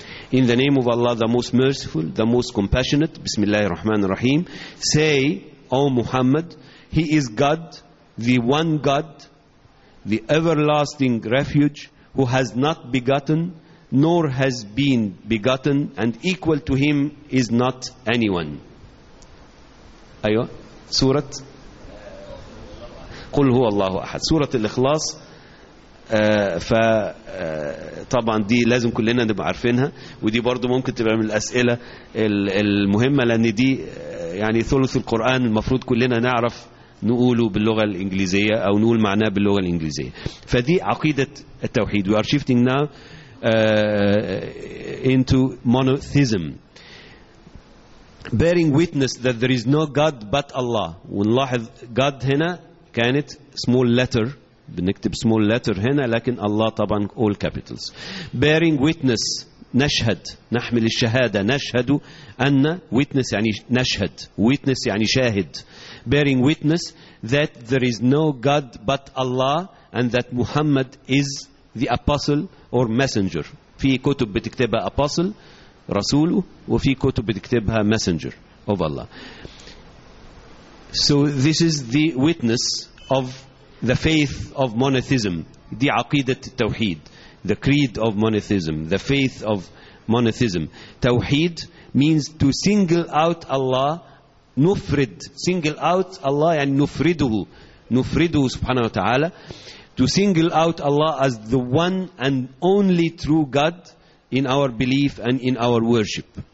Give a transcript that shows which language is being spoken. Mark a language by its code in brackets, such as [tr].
[en] In the name of Allah, the most merciful, the most compassionate, Bismillahir Rahmanir Rahim, say, O Muhammad, He is God, the one God, the everlasting refuge, who has not begotten, nor has been begotten, and equal to Him is not anyone. [ar] أيوة, سورة قل هو الله أحد, سورة الإخلاص. فطبعا دي لازم كلنا نبقى عارفينها, ودي برضو ممكن تبقى من الأسئلة المهمة, لأن دي يعني ثلث القرآن المفروض كلنا نعرف نقوله باللغة الإنجليزية أو نقول معناه باللغة الإنجليزية. فدي عقيدة التوحيد. [en] We are shifting now into monotheism, bearing witness that there is no God but Allah. [ar] ونلاحظ God هنا كانت small letter, بنكتب small letter هنا, لكن Allah طبعا all capitals. Bearing witness, نشهد, نحمل الشهادة, نشهد أن, witness يعني نشهد, witness يعني شاهد. [en] Bearing witness that there is no God but Allah and that Muhammad is the apostle or messenger. [ar] في كتب بتكتبها apostle, رسوله, وفي كتب بتكتبها messenger of Allah. [en] So this is the witness of the faith of monotheism. [ar] دي عقيدة التوحيد. [en] The creed of monotheism, the faith of monotheism. Tawheed means to single out Allah, nufrid, single out Allah, [ar] يعني نفرده, نفرده سبحانه وتعالى, [en] to single out Allah as the one and only true God in our belief and in our worship.